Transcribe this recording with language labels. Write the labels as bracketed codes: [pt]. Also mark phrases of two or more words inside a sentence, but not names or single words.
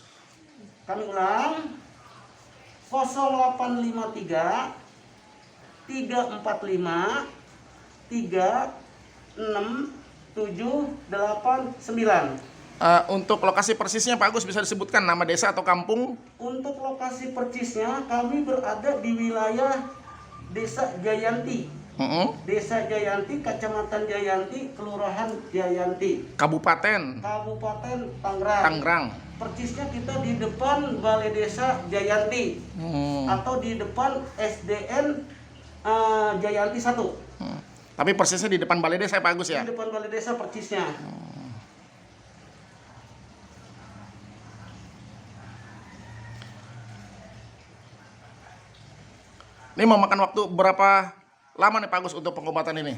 [id] Kami ulang 0853 345 3679. Untuk lokasi persisnya Pak Agus bisa disebutkan nama desa atau kampung? Untuk lokasi persisnya kami berada di wilayah Desa Jayanti. Desa Jayanti, Kecamatan Jayanti, Kelurahan Jayanti, Kabupaten Tangerang. Tangerang. Persisnya kita di depan Balai Desa Jayanti atau di depan SDN Jayanti 1. Tapi persisnya di depan balai desa Pak Agus ya? Di depan Balai Desa persisnya. Ini mau makan waktu berapa lama nih Pak Agus untuk pengobatan ini?